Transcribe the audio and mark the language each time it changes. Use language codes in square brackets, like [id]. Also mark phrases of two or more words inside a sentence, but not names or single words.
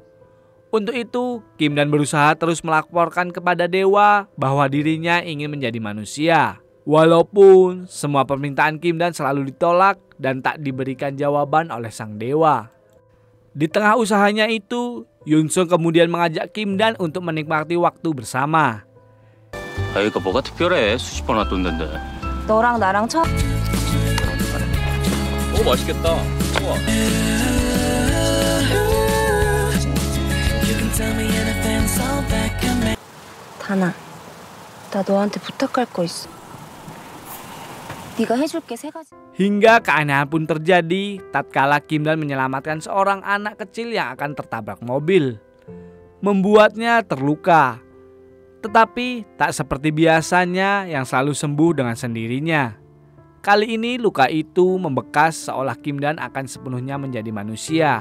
[id] Untuk itu, Kim Dan berusaha terus melaporkan kepada dewa bahwa dirinya ingin menjadi manusia. Walaupun semua permintaan Kim Dan selalu ditolak dan tak diberikan jawaban oleh sang dewa. Di tengah usahanya itu, Yunso kemudian mengajak Kim Dan untuk menikmati waktu bersama. [ko] 아이가 뭐가 특별해? 수십 번 왔던데. 너랑 나랑 처음 오, 맛있겠다. 좋아. 다나, 나 너한테 부탁할 거 있어. 네가 해줄게 3가지. [id] Hingga keanehan pun terjadi tatkala Kim Dan menyelamatkan seorang anak kecil yang akan tertabrak mobil. Membuatnya terluka. Tetapi tak seperti biasanya yang selalu sembuh dengan sendirinya. Kali ini luka itu membekas seolah Kim Dan akan sepenuhnya menjadi manusia.